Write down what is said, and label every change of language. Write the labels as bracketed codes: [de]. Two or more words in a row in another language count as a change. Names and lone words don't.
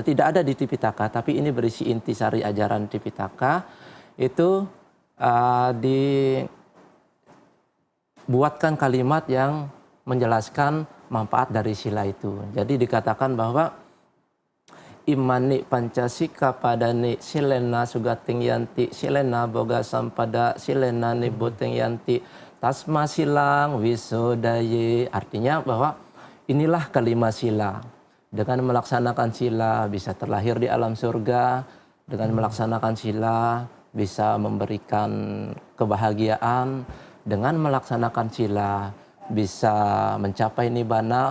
[id] Tidak ada di Tipitaka, tapi ini berisi intisari ajaran Tipitaka. Itu dibuatkan kalimat yang menjelaskan manfaat dari sila itu. Jadi dikatakan bahwa [pi] imani pancasika padani silena sugating yanti silena boga sampada silena nibuting yanti tasma silang wisodaye. [id] Artinya bahwa inilah kelima sila. Dengan melaksanakan sila bisa terlahir di alam surga. Dengan melaksanakan sila bisa memberikan kebahagiaan. Dengan melaksanakan sila bisa mencapai nibbana.